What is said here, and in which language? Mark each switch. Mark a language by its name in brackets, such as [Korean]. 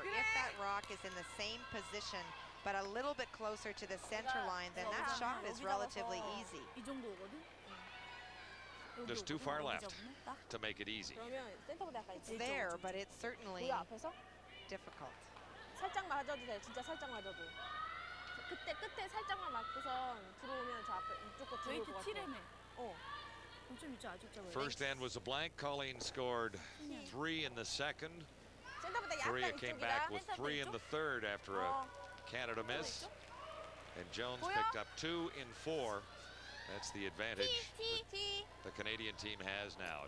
[English] If that rock is in the same position, but a little bit closer to the center line, then that shot is relatively easy. Just too far left to make it easy. It's there, but it's certainly difficult. [Korean] 살짝 맞아도 돼. 진짜 살짝 맞아도. 그때 끝에 살짝만 맞고선 들어오면 저 앞에 이쪽 거 들어올 것 같아. 좀 있죠, 아주 좀. [English] First end was a blank. Colleen scored 3 in the second. Korea came back with 3 in the third after a Canada miss. And Jones picked up 2 in 4. That's the advantage the Canadian team has now.